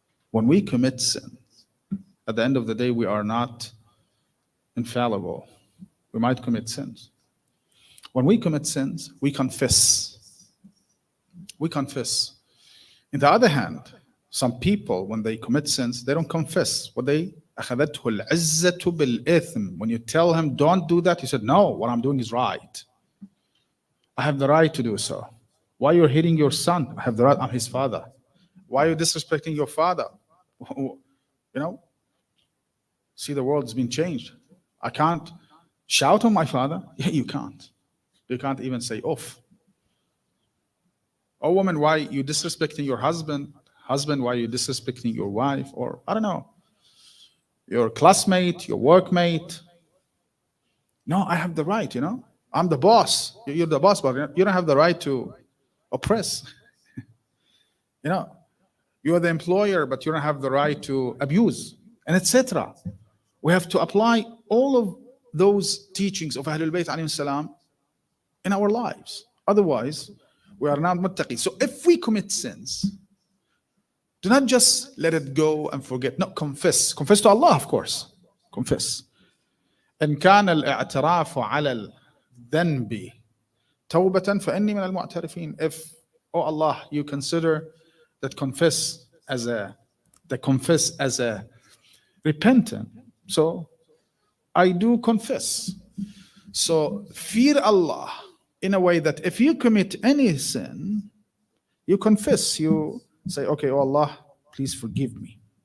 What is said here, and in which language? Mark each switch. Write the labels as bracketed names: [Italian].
[English] When we commit sin, at the end of the day, we are not infallible. We might commit sins. When we commit sins, we confess. We confess. On the other hand, some people, when they commit sins, they don't confess. What they [Arabic] أخذته العزة بالإثم. [English] When you tell him, don't do that, he said, no, what I'm doing is right. I have the right to do so. Why you're hitting your son? I have the right, I'm his father. Why are you disrespecting your father? You know, see, the world's been changed. I can't shout on my father. Yeah, you can't. You can't even say off. Oh, woman, why are you disrespecting your husband? Husband, why are you disrespecting your wife? Or, I don't know, your classmate, your workmate. No, I have the right, you know. I'm the boss. You're the boss, but you don't have the right to oppress. You know, you're the employer, but you don't have the right to abuse, and etc. We have to apply all of those teachings of Ahlul Bayt alayhim salam in our lives. Otherwise, we are not muttaqi. So if we commit sins, do not just let it go and forget. No, confess. Confess to Allah, of course. Confess. [Arabic] إن كان الاعتراف على الذنب توبة فإني من المعترفين. [English] If, oh Allah, you consider that confess as a repentant, so I do confess. So fear Allah in a way that if you commit any sin, you confess, you say, okay, oh Allah, please forgive me.